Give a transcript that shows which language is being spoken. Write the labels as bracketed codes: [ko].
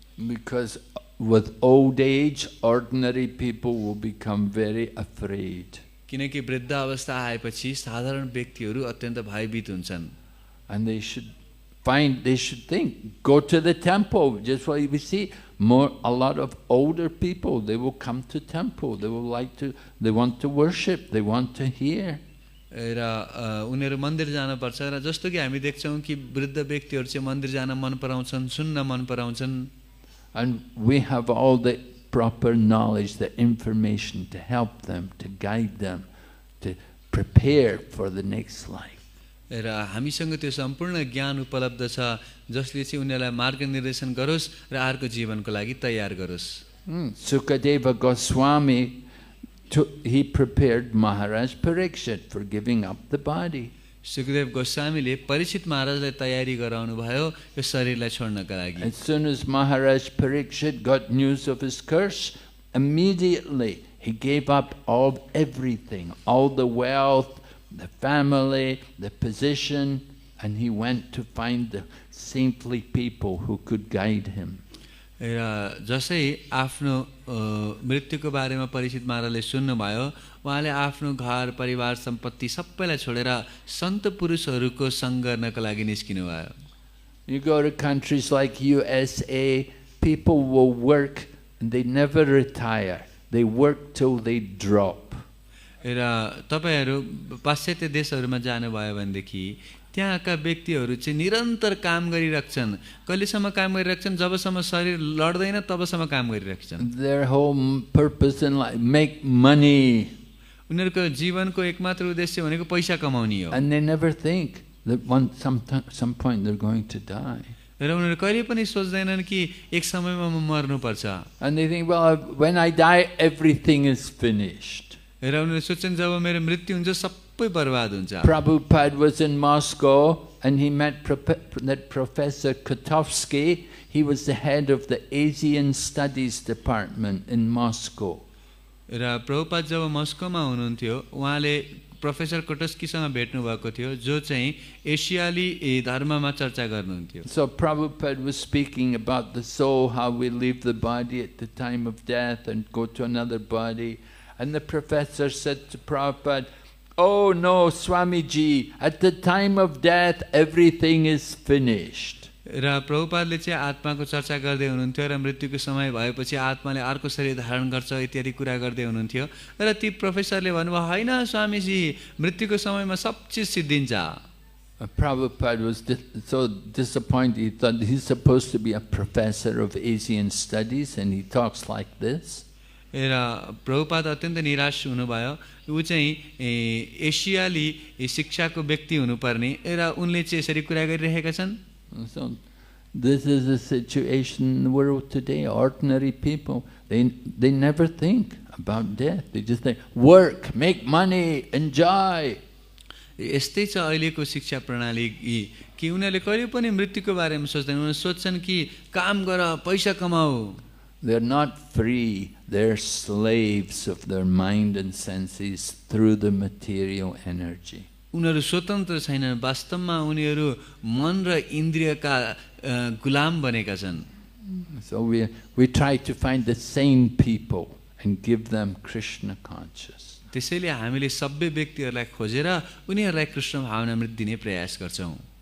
[en] Because with old age, ordinary people will become very afraid. [ne] किनकि वृद्ध अवस्था आएपछि साधारण व्यक्तिहरू अत्यन्त भयभीत हुन्छन्. [en] And they should think, go to the temple. Just what we see, a lot of older people, they will come to temple. They want to worship, they want to hear. [ne] र उनीहरू मन्दिर जानुपर्छ र जस्तो कि हामी देख्छौँ कि वृद्ध व्यक्तिहरू चाहिँ मन्दिर जान मन पराउँछन्, सुन्न मन पराउँछन्. [en] And we have all the proper knowledge, the information to help them, to guide them, to prepare for the next life. [ne] र हामीसँग त्यो सम्पूर्ण ज्ञान उपलब्ध छ जसले चाहिँ उनीहरूलाई मार्गनिर्देशन गरोस् र अर्को जीवनको लागि तयार गरोस्. [en] Sukadeva Goswami, he prepared Maharaj Parikshit for giving up the body. [ne] Sukhdev गोस्वामीले Parikshit महाराजलाई तयारी गराउनु भयो यो शरीरलाई छोड्नका लागि. [en] As soon as Maharaj Parikshit got news of his curse, immediately he gave up everything, all the wealth, the family, the position, and he went to find the saintly people who could guide him. [ne] र जसै आफ्नो मृत्युको बारेमा परीक्षित महाराजले सुन्नुभयो उहाँले आफ्नो घर परिवार सम्पत्ति सबैलाई छोडेर सन्त पुरुषहरूको संग गर्नका लागि निस्किनु भयो. [en] You go to countries like USA, people will work and they never retire. They work till they drop. [ne] र तपाईहरु पाश्चात्य देशहरुमा जानुभयो भनेदेखि त्यहाँका व्यक्तिहरु चाहिँ निरन्तर काम गरिराख्छन्. कहिलेसम्म काम गरिराख्छन् जबसम्म शरीर लड्दैन तबसम्म काम गरिराख्छन्. [en] Their whole purpose in life, make money. [ne] उनीहरुको जीवनको एकमात्र उद्देश्य भनेको पैसा कमाउने हो. [en] And they never think that some point they're going to die. [ne] र उनीहरु कहिले पनि सोच्दैनन् कि एक समयमा म मर्नु पर्छ. [en] And they think, well, when I die everything is finished. [ne] र उनीहरु सोच्छन् जब मेरो मृत्यु हुन्छ सबै बर्बाद हुन्छ. [en] Prabhupada was in Moscow and he met that Professor Kotovsky. He was the head of the Asian Studies Department in Moscow. [ne] र प्रभुपाद जब मस्कोमा हुनुहुन्थ्यो उहाँले प्रोफेसर कोटस्कीसँग भेट्नु भएको थियो जो चाहिँ एसियाली धर्ममा चर्चा गर्नुहुन्थ्यो. [en] So Prabhupada was speaking about the soul, how we leave the body at the time of death and go to another body. And the professor said to Prabhupada, "Oh no, Swamiji, at the time of death everything is finished." [ne] र प्रभुपादले चाहिँ आत्माको चर्चा गर्दै हुनुहुन्थ्यो र मृत्युको समय भएपछि आत्माले अर्को शरीर धारण गर्छ इत्यादि कुरा गर्दै हुनुहुन्थ्यो र ती प्रोफेसरले भन्नुभयो हैन स्वामीजी मृत्युको समयमा सब चीज सिद्धिन्छ. [en] Prabhupada was so disappointed. He thought he's supposed to be a professor of Asian studies and he talks like this. [ne] र प्रभुपाद अत्यन्त निराश हुनुभयो. ऊ चाहिँ एसियाली शिक्षाको व्यक्ति हुनुपर्ने र उनले चाहिँ यसरी कुरा गरिरहेका छन्. [en] So this is the situation in the world today. Ordinary people, they never think about death. They just think, work, make money, enjoy. [ne] यस्तै छ अहिलेको शिक्षा प्रणाली कि उनीहरूले कहिले पनि मृत्युको बारेमा सोच्दैनन्. उनीहरूले सोच्छन् कि काम गर पैसा कमाऊ. [en] They're not free. They're slaves of their mind and senses through the material energy. [ne] उनीहरू स्वतन्त्र छैनन्. वास्तवमा उनीहरू मन र इन्द्रियका गुलाम बनेका छन्. [en] So we try to find the sane people and give them Krishna consciousness. [ne] त्यसैले हामीले सबै व्यक्तिहरूलाई खोजेर उनीहरूलाई कृष्ण भावनामृत दिने प्रयास गर्छौं.